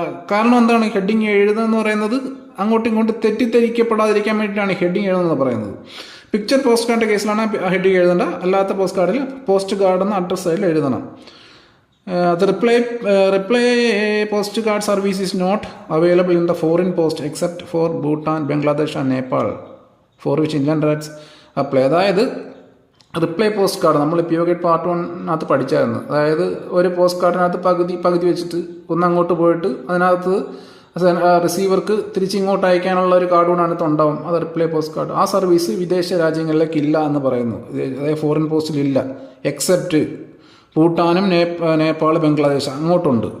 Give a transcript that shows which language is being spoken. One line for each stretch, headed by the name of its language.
Malayalam: കാരണം എന്താണ്, ഹെഡിങ് എഴുതുക എന്ന് പറയുന്നത് അങ്ങോട്ടും ഇങ്ങോട്ടും തെറ്റിദ്ധരിക്കപ്പെടാതിരിക്കാൻ വേണ്ടിയിട്ടാണ് ഹെഡിങ് എഴുതുന്നത് പറയുന്നത്. പിക്ചർ പോസ്റ്റ് കാർഡിൻ്റെ കേസിലാണ് ഹെഡിങ് എഴുതേണ്ട. അല്ലാത്ത പോസ്റ്റ് കാർഡിൽ പോസ്റ്റ് കാർഡ് എന്ന അഡ്രസ് സൈഡിൽ എഴുതണം.
English: The reply post card service is not available in the foreign post except for Bhutan, Bangladesh and Nepal, for which Indian rights apply.
Malayalam: അതായത് റിപ്ലൈ പോസ്റ്റ് കാർഡ് നമ്മൾ PO part 1 പഠിച്ചായിരുന്നു. അതായത് ഒരു post കാർഡിനകത്ത് പകുതി വെച്ചിട്ട് ഒന്ന് അങ്ങോട്ട് പോയിട്ട് അതിനകത്ത് റിസീവർക്ക് തിരിച്ചിങ്ങോട്ട് അയക്കാനുള്ള ഒരു കാർഡ് കൂടെ അതിനകത്ത് ഉണ്ടാവും. അത് റിപ്ലൈ പോസ്റ്റ് കാർഡ്. ആ സർവീസ് വിദേശ രാജ്യങ്ങളിലേക്ക് ഇല്ല എന്ന് പറയുന്നു. അതായത് ഫോറിൻ പോസ്റ്റിലില്ല, എക്സെപ്റ്റ് ഭൂട്ടാനും നേപ്പാൾ, ബംഗ്ലാദേശ് അങ്ങോട്ടുണ്ട്.